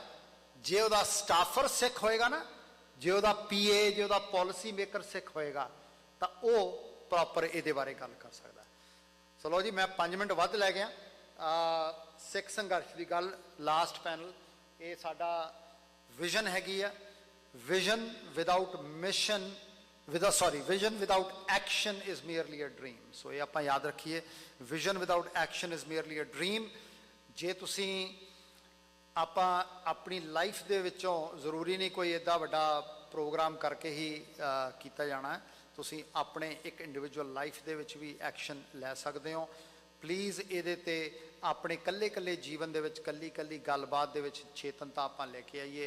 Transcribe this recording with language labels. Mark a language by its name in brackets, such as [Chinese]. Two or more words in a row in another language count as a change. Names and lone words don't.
[Punjabi] ਜੇ ਉਹਦਾ ਸਟਾਫਰ ਸਿੱਖ ਹੋਏਗਾ ਨਾ, ਜੇ ਉਹਦਾ PA, ਜੇ ਉਹਦਾ [English] policy maker [Punjabi] ਸਿੱਖ ਹੋਏਗਾ, ਤਾਂ ਉਹ ਪ੍ਰੋਪਰ ਇਹਦੇ ਬਾਰੇ ਗੱਲ ਕਰ ਸਕਦਾ। ਚਲੋ ਜੀ, ਮੈਂ 5 ਮਿੰਟ ਵੱਧ ਲੈ ਗਿਆ। ਸਿੱਖ ਸੰਘਰਸ਼ ਦੀ ਗੱਲ, [English] last panel, [Punjabi] ਇਹ ਸਾਡਾ ਵਿਜ਼ਨ ਹੈਗੀ ਆ [English] vision without mission, vision without action is merely a dream. [Punjabi] So ਇਹ ਆਪਾਂ ਯਾਦ ਰੱਖੀਏ, [English] vision without action is merely a dream. [Punjabi] ਜੇ ਤੁਸੀਂ ਆਪਾਂ ਆਪਣੀ ਲਾਈਫ ਦੇ ਵਿੱਚੋਂ ਜ਼ਰੂਰੀ ਨਹੀਂ ਕੋਈ ਇੱਡਾ ਵੱਡਾ ਪ੍ਰੋਗਰਾਮ ਕਰਕੇ ਹੀ ਕੀਤਾ ਜਾਣਾ ਹੈ, ਤੁਸੀਂ ਆਪਣੇ ਇੱਕ [English] individual life [Punjabi] ਦੇ ਵਿੱਚ ਵੀ ਐਕਸ਼ਨ ਲੈ ਸਕਦੇ ਹੋ। ਪਲੀਜ਼ ਇਹਦੇ ਤੇ ਆਪਣੇ ਕੱਲੇ ਕੱਲੇ ਜੀਵਨ ਦੇ ਵਿੱਚ ਕੱਲੀ ਕੱਲੀ ਗੱਲਬਾਤ ਦੇ ਵਿੱਚ ਚੇਤਨਤਾ ਆਪਾਂ ਲੈ ਕੇ ਆਈਏ।